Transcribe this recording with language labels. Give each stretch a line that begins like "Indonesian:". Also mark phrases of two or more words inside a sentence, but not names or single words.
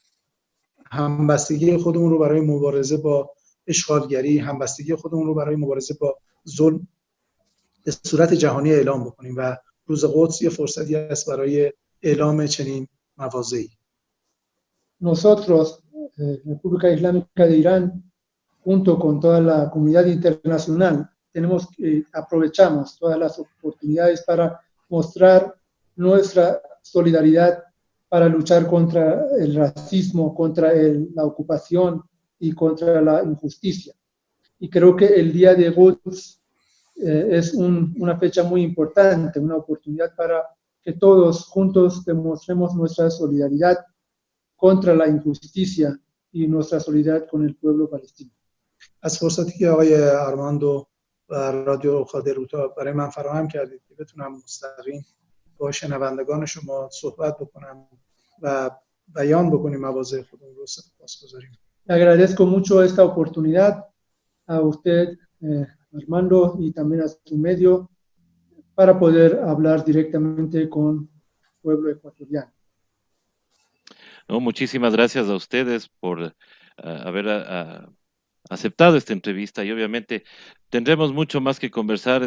Persian: همبستگی خودمون رو برای مبارزه با اشغالگری، همبستگی خودمون رو برای مبارزه با ظلم به صورت جهانی اعلام بکنیم و روز قدس یه فرصتی است برای اعلام چنین مواضعی.
Spanish: Nosotros, República Islámica de Irán, junto con toda la comunidad internacional, aprovechamos todas las oportunidades para mostrar nuestra solidaridad para luchar contra el racismo, contra la ocupación y contra la injusticia. Y creo que el día de Quds es una fecha muy importante, una oportunidad para que todos juntos demostremos nuestra solidaridad contra la injusticia y nuestra solidaridad con el pueblo palestino.
Persian: از فرصتی که آقای آرماندو و رادیو خادروتا برای من فراهم کردید که بتونم مستقیم با شنوندگان شما صحبت بکنم و بیان بکنیم مواضع خودمون رو، سپاسگزاریم.
Spanish: Agradezco mucho esta oportunidad a usted, Armando, y también a su medio para poder hablar directamente con el pueblo ecuatoriano. No, muchísimas gracias a ustedes por haber aceptado esta entrevista y obviamente tendremos mucho más que conversar.